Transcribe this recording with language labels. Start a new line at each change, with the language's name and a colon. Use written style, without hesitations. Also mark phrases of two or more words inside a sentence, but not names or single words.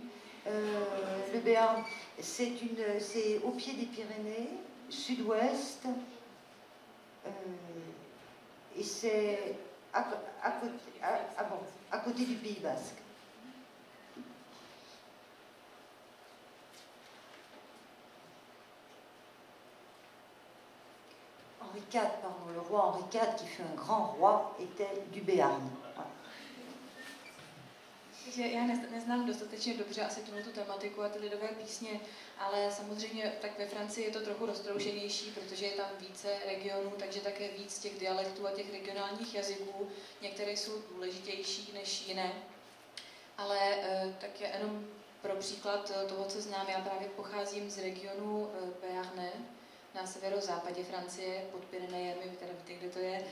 French: Le Béarn, c'est au pied des Pyrénées, sud-ouest, et c'est à côté du Pays basque. Henri IV, pardon, le roi Henri IV, qui fut un grand roi, était du Béarn. Voilà.
Czech: Já neznám dostatečně dobře asi tu tematiku a ty lidové písně, ale samozřejmě tak ve Francii je to trochu roztroušenější, protože je tam více regionů, takže také víc těch dialektů a těch regionálních jazyků. Některé jsou důležitější než jiné, ale tak je jenom pro příklad toho, co znám, já právě pocházím z regionu Béarn, na severozápadě Francie, pod Pyrenejemi, teda víte, kde to je.